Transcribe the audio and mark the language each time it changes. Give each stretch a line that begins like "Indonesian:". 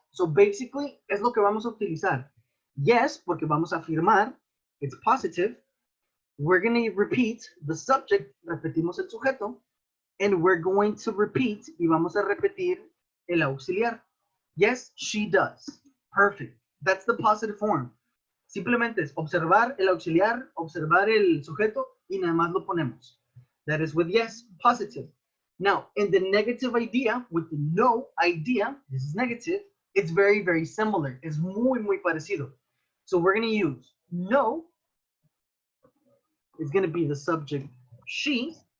English: So basically,
Spanish: es lo que vamos a utilizar. Yes, porque vamos a afirmar,
English: it's positive. We're going to repeat the subject,
Spanish: repetimos el sujeto,
English: and we're going to repeat,
Spanish: y vamos a repetir el auxiliar.
English: Yes, she does. Perfect. That's the positive form.
Spanish: Simplemente es observar el auxiliar, observar el sujeto, y nada más lo ponemos.
English: That is with yes, positive. Now, in the negative idea, with the no idea, this is negative, it's very, very similar.
Spanish: Es muy, muy parecido.
English: So we're going to use no. It's going to be the subject she.